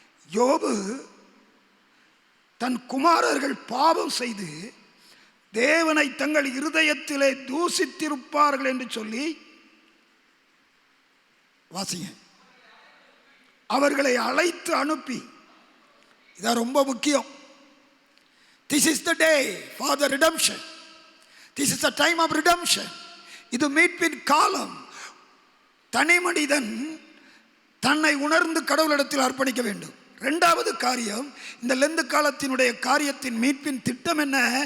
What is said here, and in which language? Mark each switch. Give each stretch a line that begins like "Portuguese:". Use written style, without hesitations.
Tamil: யோபு தன் குமாரர்கள் பாவம் செய்து தேவனை தங்கள் இருதயத்திலே தூசித்திருப்பார்கள் என்று சொல்லி வாசிங்க. அவர்களை அழைத்து அனுப்பி, இதான் ரொம்ப முக்கியம்.
English: This is the day for the redemption. This is the time of redemption.
Tamil: இது மீட்பின் காலம். தனி மனிதன் தன்னை உணர்ந்து கடவுளிடத்தில் அர்ப்பணிக்க வேண்டும். இரண்டாவது காரியம், இந்த லெந்து காலத்தினுடைய காரியத்தின் மீட்பின் திட்டம் என்ன?